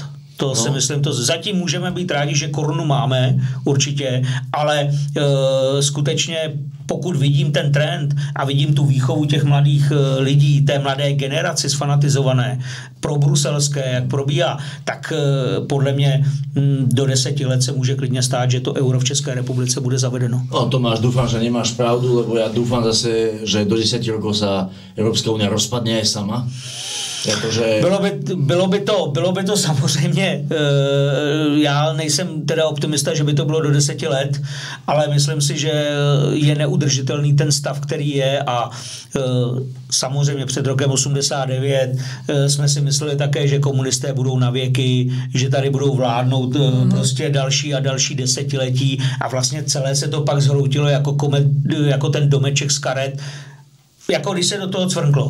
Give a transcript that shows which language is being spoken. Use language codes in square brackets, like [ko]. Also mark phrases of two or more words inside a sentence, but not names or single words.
[cs] To si myslím, to zatím můžeme být rádi, že korunu máme, určitě, ale skutečně pokud vidím ten trend a vidím tu výchovu těch mladých lidí, té mladé generaci sfanatizované, probruselské, jak probíhá, tak podle mě do 10 let se může klidně stát, že to euro v České republice bude zavedeno. [sk] No Tomáš, dúfam, že nemáš pravdu, lebo ja dúfam zase, že do 10 rokov sa Európska únia rozpadne aj sama. [cs] Jakože... Bylo by to samozřejmě, já nejsem teda optimista, že by to bylo do 10 let, ale myslím si, že je neudržitelný ten stav, který je, a samozřejmě před rokem 89 jsme si mysleli také, že komunisté budou na věky, že tady budou vládnout prostě další a další desetiletí, a vlastně celé se to pak zhroutilo jako ten domeček z karet, jako když se do toho cvrnklo.